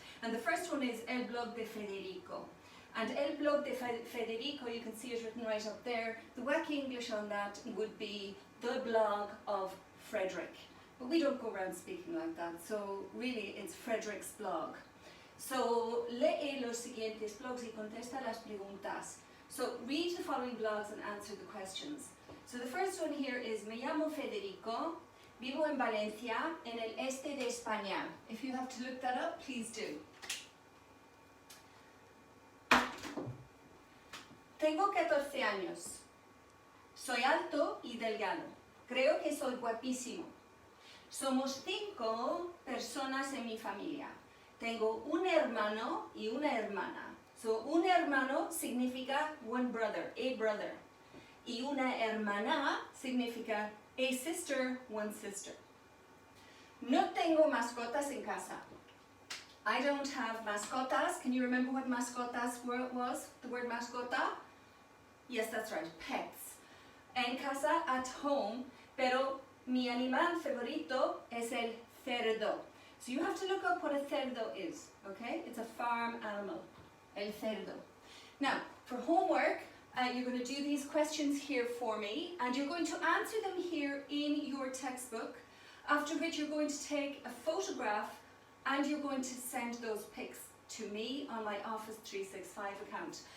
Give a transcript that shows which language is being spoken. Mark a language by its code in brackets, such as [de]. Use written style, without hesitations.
[en] And the first one is El Blog de Federico. And El Blog de Federico, you can see it written right up there. The wacky English on that would be the blog of Frederick. But we don't go around speaking like that, so really it's Frederick's blog. [es] So, lee los siguientes blogs y contesta las preguntas. [en] So, read the following blogs and answer the questions. So the first one here is [es] Me llamo Federico, vivo en Valencia, en el este de España. [en] If you have to look that up, please do. [es] Tengo 14 años. Soy alto y delgado. Creo que soy guapísimo. Somos 5 personas en mi familia. Tengo un hermano y una hermana. So, un hermano significa [en] one brother, a brother. [es] Y una hermana significa [en] a sister, one sister. [es] No tengo mascotas en casa. [en] I don't have mascotas. Can you remember what mascotas was? The word mascota? Yes, that's right, pets. [es] En casa, [en] at home, [es] pero mi animal favorito es el cerdo. [en] So you have to look up what a cerdo is, okay? It's a farm animal, el cerdo. Now, for homework, you're going to do these questions here for me, and you're going to answer them here in your textbook, after which you're going to take a photograph and you're going to send those pics to me on my Office 365 account.